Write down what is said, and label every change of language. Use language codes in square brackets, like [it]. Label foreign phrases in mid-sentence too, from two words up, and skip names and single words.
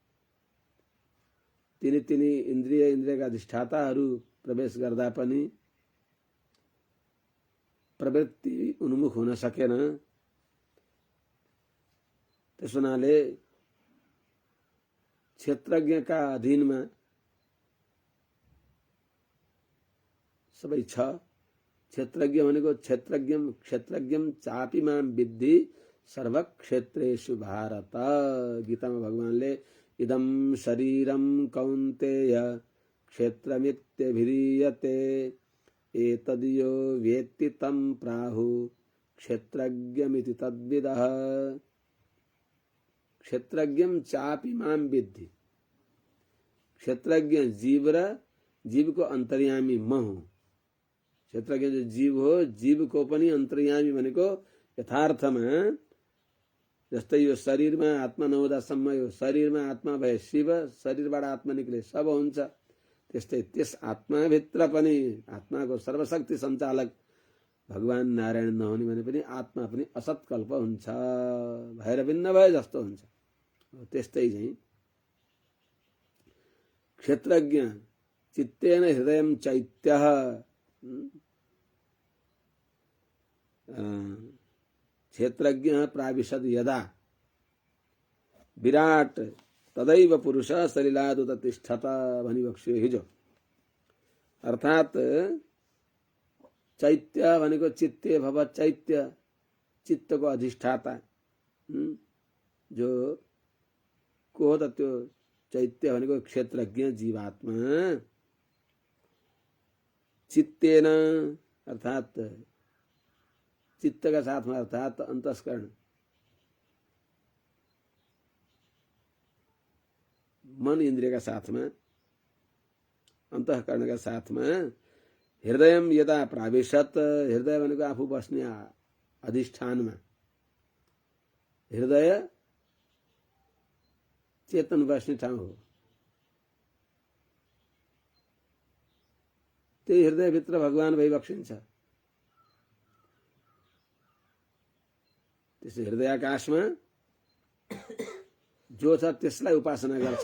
[ne] तिनी इन्द्रियका अधिष्ठाताहरू प्रवेश गर्दा पनि प्रवृत्ति उन्मुख हुन सकेन। त्यस हुनाले क्षेत्रज्ञका अधीनमा सबै छ। क्षेत्रज्ञ भनेको [sa] क्षेत्रज्ञम चापि माम विद्धि सर्वक्षेत्रेषु भारत। [ne] गीतामा भगवानले [sa] इदं शरीरं कौन्तेय क्षेत्रमित्यभिधीयते एतद्यो वेत्ति तं प्राहु क्षेत्रज्ञमिति तद्विदः। क्षेत्रज्ञम चापि माम विद्धि। [ne] क्षेत्रज्ञ जीव को अंतर्यामी म हूँ। क्षेत्रज्ञ जो जीव हो, जीव को पनि अंतर्यामी भनेको यथार्थमा जस्तै यो शरीरमा आत्मा नहुँदासम्म यो शरीरमा आत्मा भए शिव, शरीरबाट आत्मा निक्ले सब हुन्छ। त्यस्तै त्यस आत्माभित्र पनि आत्माको सर्वशक्ति सञ्चालक भगवान नारायण नहुने भने पनि आत्मा पनि असत्कल्प हुन्छ, भएर भिन्न भए जस्तो हुन्छ। त्यस्तै चाहिँ [sa] क्षेत्रज्ञ चित्तेन हृदयं चैत्यः। क्षेत्रज्ञ प्राविशद यदा विराट तदैव पुरुष सलिलादुत तिष्ठत [ne] भनी बक्स्यो हिजो। अर्थात चैत्य भनेको चित्ते भव चैत्य, चित्तको अधिष्ठाता जो को हो त त्यो चैत्य भनेको क्षेत्रज्ञ जीवात्मा। चित्तेन अर्थात चित्तका साथमा अर्थात अंतस्करण मन इन्द्रियका साथमा अंतःकरणका साथमा [sa] हृदयम यदा प्राविशत। [ne] हृदय भनेको आफू बस्ने अधिष्ठानमा। हृदय चेतन बस्ने ठाउँ हो। त्यही हृदयभित्र भगवान भइबक्सिन्छ। त्यसै हृदयाकाशमा जो छ त्यसलाई उपासना गर्छ।